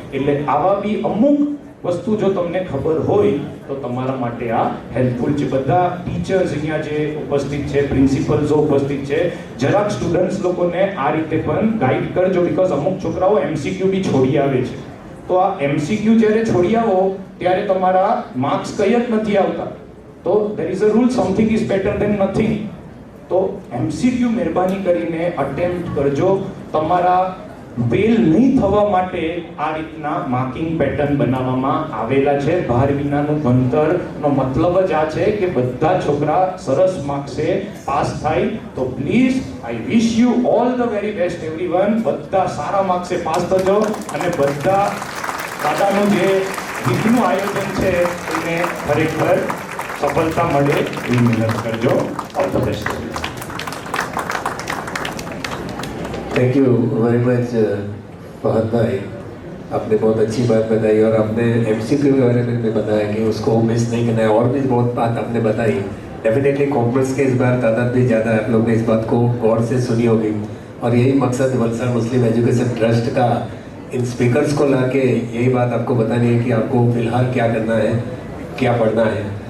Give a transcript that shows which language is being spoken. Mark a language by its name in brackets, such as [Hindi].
[Gujarati] એટલે આવા બી અમુક વસ્તુ જો તમને ખબર હોય તો તમારા માટે આ હેલ્પફુલ છે. બધા ટીચર્સ અહીંયા જે ઉપસ્થિત છે, પ્રિન્સિપલ્સો ઉપસ્થિત છે, જરાક સ્ટુડન્ટ્સ લોકોને આ રીતે પણ ગાઈડ કરજો, બીકોઝ અમુક છોકરાઓ MCQ બી છોડી આવે છે. તો આ MCQ જ્યારે છોડી આવો ત્યારે તમારા માર્ક્સ કઈ જ નથી આવતા. [English] તો there is a rule, something is better than nothing. [Gujarati] તો MCQ મહેરબાની કરીને અટેમ્પ્ટ કરજો. તમારા ફેલ નહીં થવા માટે આ રીતના માર્કિંગ પેટર્ન બનાવવામાં આવેલા છે. ભાર વિનાનું ભણતરનો મતલબ જ આ છે કે બધા છોકરા સરસ માર્ક્સે પાસ થાય. [English] તો please I wish you all the very best everyone. [Gujarati] બધા સારા માર્ક્સે પાસ થજો અને બધા દાદાનું જે વીકનું આયોજન છે એને ખરેખર સફળતા મળે એવી મહેનત કરજો. [English] All the best. Thank you very much [Hindi] Fahad भाई, आपने बहुत अच्छी बात बताई और आपने MCQ के बारे में भी बताया कि उसको मिस नहीं करना है, और भी बहुत बात आपने बताई. डेफिनेटली कॉमर्स के इस बार तादाद भी ज़्यादा है, आप लोग ने इस बात को गौर से सुनी होगी और यही मकसद वलसाड़ मुस्लिम एजुकेशन ट्रस्ट का इन स्पीकर्स को ला के यही बात आपको बतानी है कि आपको फ़िलहाल क्या करना है, क्या पढ़ना है.